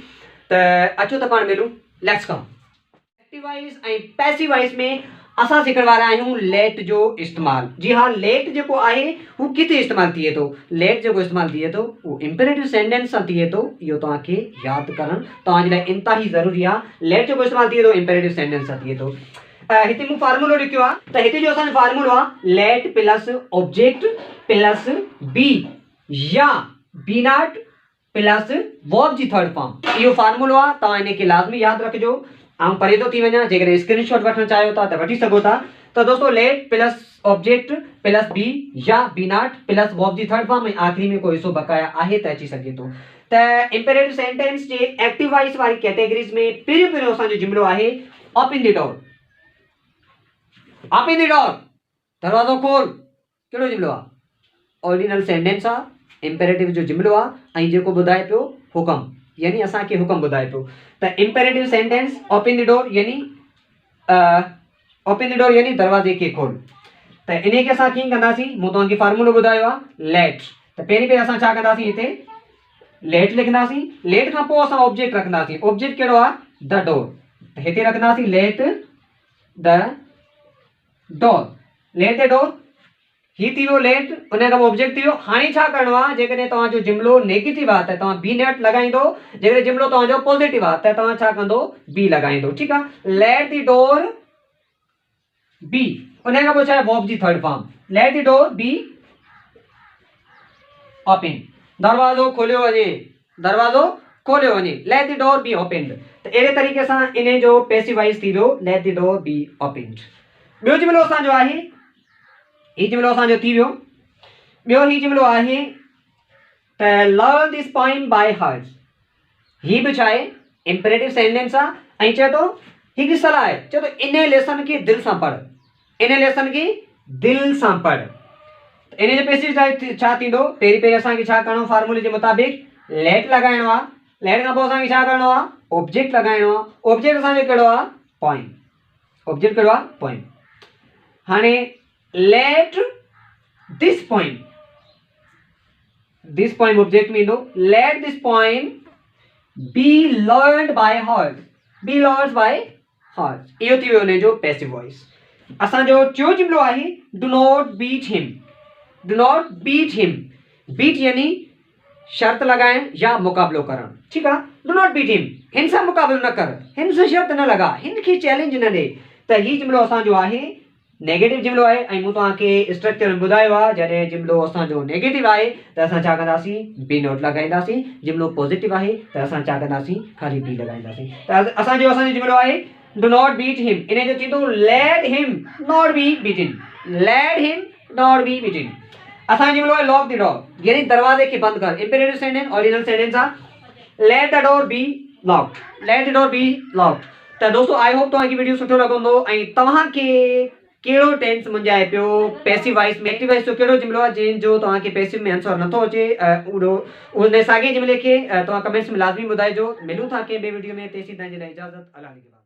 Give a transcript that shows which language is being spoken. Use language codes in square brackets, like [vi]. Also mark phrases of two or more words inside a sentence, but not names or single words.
[sd] त अचो त पाण मिलूं, [en] let's come. active voice [sd] ऐं [en] passive voice [sd] में असां सिखण वारा आहियूं लेट जो इस्तेमालु। जी हाँ, लेट जेको आहे हू किथे इस्तेमालु थिए थो। लेट जेको इस्तेमालु थिए थो उहो [en] imperative sentence [sd] सां थिए थो। इहो तव्हांखे यादि करणु तव्हांजे लाइ इंतहाई ज़रूरी आहे। लेट जेको इस्तेमालु थिए थो [en] imperative sentence [sd] सां थिए थो। हिते मूं फार्मूलो लिखियो आहे, त हिते जो असांजो फार्मूलो आहे [en] let plus object plus be [sd] या [en] be not plus verb [sd] जी [en] third form. [sd] इहो फार्मूलो आहे, तव्हां हिनखे लाज़मी यादि रखिजो। ऐं परे थो थी वञा, जेकॾहिं स्क्रीनशॉट वठणु चाहियो था त वठी सघो था। त दोस्तों, [en] let plus object plus be [sd] या [en] be not plus verb [sd] जी [en] third form [sd] ऐं आख़िरी में कोई हिसो बकाया आहे त अची सघे थो। त [en] imperative sentence [sd] जे [en] active voice [sd] वारी कैटेगरीज़ में पहिरियों असांजो जुमिलो आहे [en] open the door. open the door, [sd] दरवाज़ो खोल। कहिड़ो जुमिलो आहे? [en] ordinal sentence [sd] आहे, इंपेरेटिव जो जुमिलो आहे ऐं जेको ॿुधाए पियो हुकम, यानी असांखे हुकम ॿुधाए पियो। त [en] imperative sentence open the door [sd] यानी दरवाज़े खे खोल। त इन खे असां कीअं कंदासीं? मूं तव्हांखे फार्मूलो ॿुधायो आहे लेट। त पहिरीं असां छा कंदासीं? हिते लेट लिखंदासीं। लेट खां पोइ असां ऑब्जेक्ट रखंदासीं। ऑब्जेक्ट कहिड़ो आहे? [en] the door. [sd] त हिते रखंदासीं [en] let the door. let the door [sd] ही थी वियो लेट, उन खां पोइ ऑब्जेक्ट थी वियो। हाणे छा करिणो आहे? जेकॾहिं तव्हांजो जुमिलो नेगेटिव आहे त तव्हां [en] be not [sd] लॻाईंदो। जेकॾहिं जुमिलो तव्हांजो पॉज़िटिव आहे त तव्हां छा कंदो? [en] be [sd] लॻाईंदो। ठीकु आहे। [en] let the door be, [sd] उन खां पोइ छा आहे? वर्ब जी [en] third form. let the door be open, [sd] दरवाज़ो खोलियो वञे, दरवाज़ो खोलियो वञे। [en] let the door be open. [sd] त अहिड़े तरीक़े सां इन जो [en] passive voice [sd] थी वियो [en] let the door be open. [sd] ॿियो जुमिलो असांजो आहे, ही जुमिलो असांजो थी वियो। ॿियो ही जुमिलो आहे त [en] learn this poem by heart. [sd] ही बि छा आहे? [en] imperative sentence [sd] आहे ऐं चए थो हिकु सलाह आहे। चए थो इन लेसन खे दिलि सां पढ़, इन लेसन खे दिलि सां पढ़। इन जो पैसिव छा थींदो? पहिरीं असांखे छा करिणो? फार्मूले जे मुताबिक़ लेट लॻाइणो आहे। लेट खां पोइ असांखे छा करिणो आहे? ऑब्जेक्ट लॻाइणो आहे। ऑब्जेक्ट असांजो कहिड़ो आहे? पोएम। ऑब्जेक्ट कहिड़ो आहे? पोएम। हाणे [en] let this poem, this poem [sd] ऑब्जेक्ट में ईंदो। [en] let this poem be learned by heart, be learned by heart. [sd] इहो थी वियो हुन जो पैसिव वॉइस। असांजो टियों जुमिलो आहे [en] do not beat him. do not beat him, [sd] बीट यानी शर्त लगाइण या मुक़ाबिलो करणु। ठीकु आहे। [en] do not beat him, [sd] हिन सां मुक़ाबिलो न कर, हिन सां शर्त न लॻा, हिन खे चैलेंज न ॾे। त हीउ जुमिलो असांजो आहे नेगेटिव जुमिलो आहे ऐं मूं तव्हांखे स्ट्रक्चर में ॿुधायो आहे जॾहिं जुमिलो असांजो नेगेटिव आहे त असां छा कंदासीं? [en] be not लॻाईंदासीं। [sd] जुमिलो पॉज़िटिव आहे त असां छा कंदासीं? ख़ाली बी लॻाईंदासीं। त असांजो जुमिलो आहे [en] do not beat him. [sd] इन जो थींदो [en] let him not be beaten, let him not be beaten. [sd] असांजो जुमिलो आहे [en] lock the door [sd] यानी दरवाज़े खे बंदि कर। [en] imperative sentence ordinal sentence [sd] आहे। [en] let the door be locked, let the door be locked. [sd] त दोस्तों, [en] I hope [sd] तव्हांखे वीडियो सुठो लॻंदो ऐं तव्हांखे कहिड़ो टेंस मुंझाए पियो [en] passive voice [sd] में। [en] active voice [sd] जो कहिड़ो जुमिलो आहे जंहिंजो तव्हांखे पैसिव में आंसर नथो अचे? उन साॻे जुमिले खे तव्हां कमेंट्स में लाज़मी ॿुधाइजो। मिलूं था कंहिं ॿिए वीडियो में। तेसीं ताईं जे लाइ इजाज़त। अल्लाह